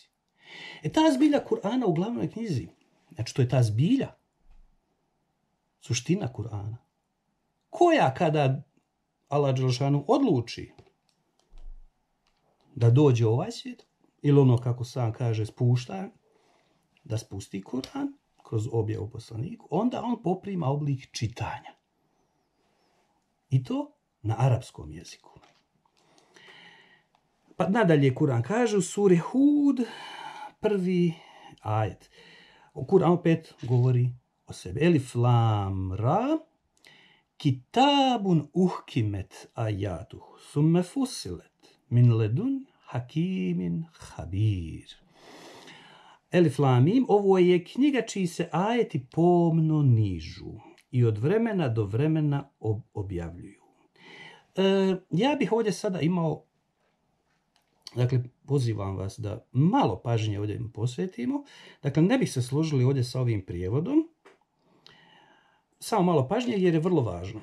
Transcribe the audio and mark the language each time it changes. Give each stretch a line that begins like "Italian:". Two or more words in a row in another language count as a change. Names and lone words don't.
Bosnian: Ta zbilja Kur'ana u glavnoj knjizi, znači to je ta zbilja, suština Kur'ana, koja kada Allah dželešanu odluči da dođe u ovaj svijet, ili ono kako sam kaže spušta, da spusti Kur'an kroz objavu poslaniku, onda on poprima oblik čitanja. I to na arapskom jeziku. Pa nadalje Kur'an kaže u suri Hud, 1. ajet. Kur'an opet govori o sebi.
Arabic: الر كتاب أحكمت آياته ثم فصلت من لدن حكيم خبير. الم,
Bosnian: ovo je knjiga čiji se ajeti pomno nižu i od vremena do vremena objavljuju. Ja bih ovdje sada imao, dakle, pozivam vas da malo pažnje ovdje posvetimo. Dakle, ne bih se složili ovdje sa ovim prijevodom. Samo malo pažnje jer je vrlo važno.